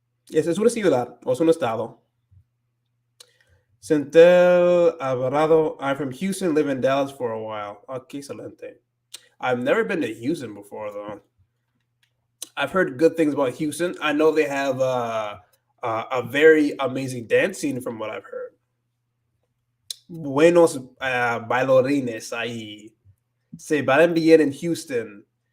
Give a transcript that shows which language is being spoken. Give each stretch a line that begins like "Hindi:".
Spanish: Es una ciudad o es un estado. Centel Alvarado.
English: I'm from Houston, live in Dallas for a while. Okay, excelente. I've never been to Houston before, though. I've heard good things about Houston. I know they have a very amazing dance scene from what I've heard.
Spanish: Buenos bailarines ahí. Se bailan bien en Houston.